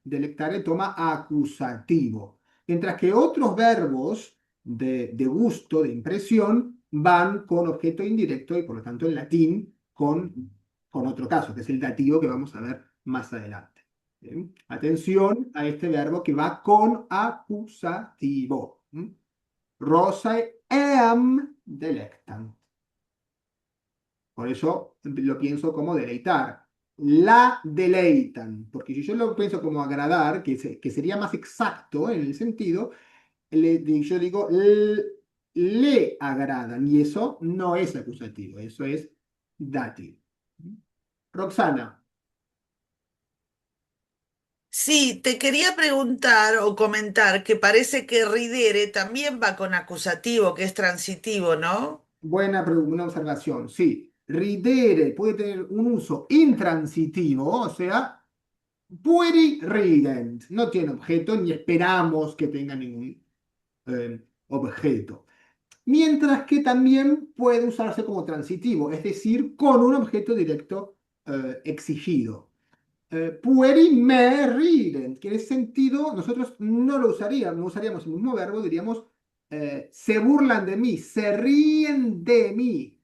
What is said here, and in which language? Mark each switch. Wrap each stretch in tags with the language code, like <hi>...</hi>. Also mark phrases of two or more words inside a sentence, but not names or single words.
<es>Delectare toma acusativo, mientras que otros verbos de gusto, de impresión, van con objeto indirecto y por lo tanto en latín con otro caso, que es el dativo que vamos a ver más adelante. ¿Bien? Atención a este verbo que va con acusativo.</es> <la>Rosae eam delectant.</la> <es>Por eso lo pienso como deleitar. La deleitan, porque si yo lo pienso como agradar, que sería más exacto en el sentido, yo digo le agradan, y eso no es acusativo, eso es dativo. Roxana, Sí, te quería preguntar o comentar que parece que ridere también va con acusativo, que es transitivo, ¿no? buena observación, sí. Ridere puede tener un uso intransitivo, o sea,</es> <la>pueri rident,</la> <es>no tiene objeto ni esperamos que tenga ningún objeto. Mientras que también puede usarse como transitivo, es decir, con un objeto directo exigido.</es> <la>Pueri me rident,</la> <es>que en ese sentido nosotros no lo usaríamos, no usaríamos el mismo verbo, diríamos se burlan de mí, se ríen de mí.</es>